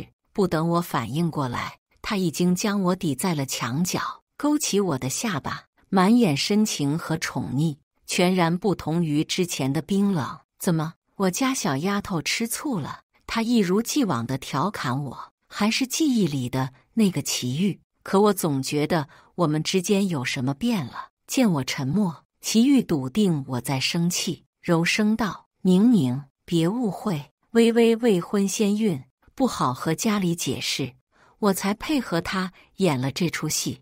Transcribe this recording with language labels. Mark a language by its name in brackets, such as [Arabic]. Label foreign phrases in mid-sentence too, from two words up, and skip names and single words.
[Chinese] 不等我反應過來，他已經將我抵在了牆角，勾起我的下巴，滿眼深情和寵溺，全然不同於之前的冰冷。怎麼，我家小丫頭吃醋了？他一如既往地調侃我，還是記憶裡的那個祁煜。可我總覺得我們之間有什麼變了。見我沉默，祁煜篤定我在生氣，柔聲道：寧寧，別誤會，微微未婚先孕，不好和家裡解釋，我才配合他演了這出戲。